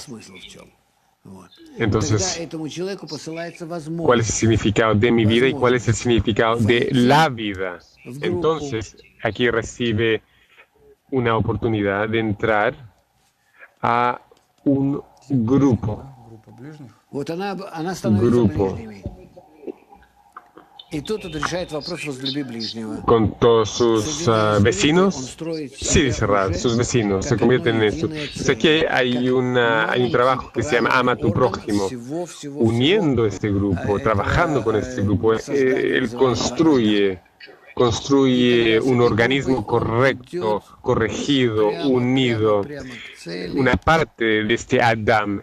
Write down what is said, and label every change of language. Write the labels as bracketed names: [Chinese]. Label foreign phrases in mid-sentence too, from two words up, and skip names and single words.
[Spanish] Entonces, ¿cuál es el significado de mi vida y cuál es el significado de la vida? Entonces, aquí recibe una oportunidad de entrar a un grupo. [Russian] И тут он решает вопрос возлюби ближнего. [Spanish] con todos sus vecinos. Sí, dice Rav, sus vecinos se convierten en esto. Entonces aquí hay un trabajo que se llama Ama a tu prójimo. Uniendo este grupo, trabajando con este grupo, él construye un organismo correcto, corregido, unido, una parte de este Adam.